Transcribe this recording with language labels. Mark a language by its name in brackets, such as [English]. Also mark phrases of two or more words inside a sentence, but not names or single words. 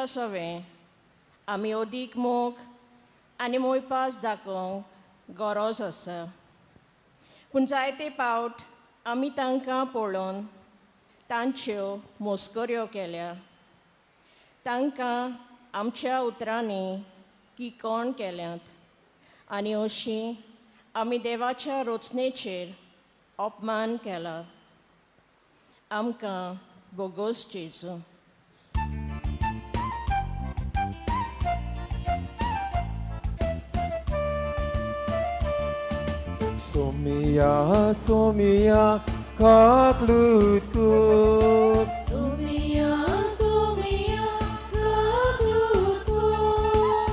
[Konkani] सवें आमी अदीक मोग आनी मोयपास दाखोवंक गरज आसा पूण जायते फावट आमी तांकां पळोवन तांच्यो मस्कऱ्यो केल्या तांकां आमच्या उतरांनी किकोण केल्यांत आनी अशीं आमी देवाच्या रोचणेचेर अपमान केला आमकां बोगोस जेजू Somia, Somia, kaklut kut. Somia, Somia, kaklut kut.